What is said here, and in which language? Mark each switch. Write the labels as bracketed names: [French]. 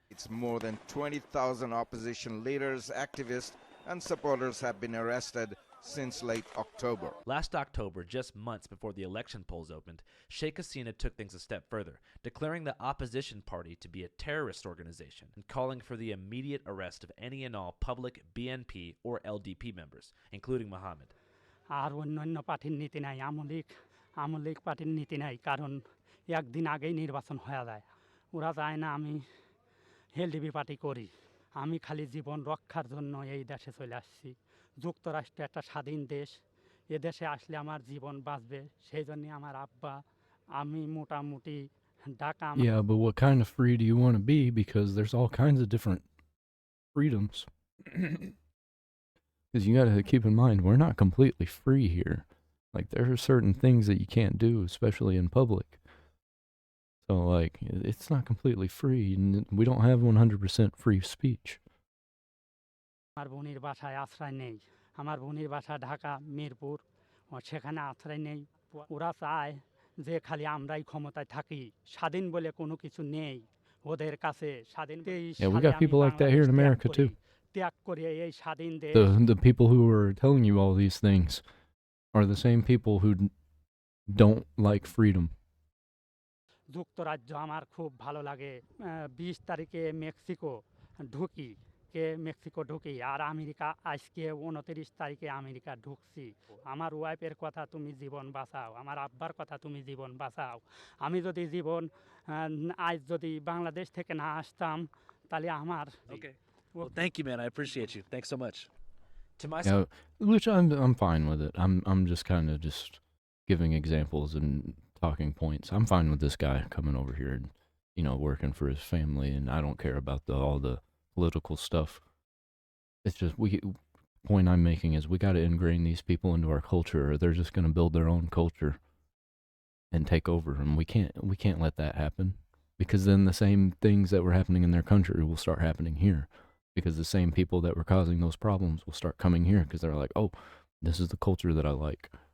[English] It's more than 20,000 opposition leaders, activists, and supporters have been arrested since late October. Last October, just months before the election polls opened, Sheikh Hasina took things a step further, declaring the opposition party to be a terrorist organization and calling for the immediate arrest of any and all public BNP or LDP members, including Mohammed. [Bangla] আর অন্যান্য পার্টির নীতি নাই আমলিক পার্টির নীতি নাই কারণ একদিন আগেই নির্বাচন হয়ে যায় ওরা চায় না আমি এলডিপি পার্টি করি আমি খালি জীবন রক্ষার জন্য এই দেশে চলে আসছি যুক্তরাষ্ট্র একটা স্বাধীন দেশ এ দেশে আসলে আমার জীবন বাঁচবে সেই জন্য আমার আব্বা আমি মোটামুটি Dhaka [English] Yeah, but what kind of free do you want to be? Because there's all kinds of different freedoms. Because you got to keep in mind, we're not completely free here. Like, there are certain things that you can't do, especially in public. So, like, it's not completely free. We don't have 100% free speech. [Bangla] আমার বোনের বাসায় আশ্রয় নেই আমার বোনের বাসা ঢাকা মিরপুর সেখানে আশ্রয় নেই ওরা চায় যে খালি আমরাই ক্ষমতায় থাকি স্বাধীন বলে কোনো কিছু নেই ওদের কাছে স্বাধীন [English] Yeah, we got people like that here in America too. [Bangla] ত্যাগ করে এই স্বাধীন দেশ [English] The people who are telling you all these things are the same people who don't like freedom. [Bangla] যুক্তরাজ্য আমার খুব ভালো লাগে 20 তারিখে মেক্সিকো ঢুকি আর আমেরিকা আজকে 29 তারিখে আমেরিকা ঢুকছি আমার ওয়াইফের কথা তুমি জীবন বাঁচাও আমার আব্বার কথা তুমি জীবন বাঁচাও আমি যদি জীবন আজ যদি বাংলাদেশ থেকে না আসতাম তাহলে আমার [English] Okay. Well, thank you, man. I appreciate you. Thanks so much. To my Yeah, which I'm fine with it. I'm just kind of just giving examples and talking points. I'm fine with this guy coming over here and, you know, working for his family, and I don't care about all the political stuff. It's just point I'm making is we got to ingrain these people into our culture, or they're just going to build their own culture and take over, and we can't let that happen, because then the same things that were happening in their country will start happening here, because the same people that were causing those problems will start coming here because they're like, oh, this is the culture that I like.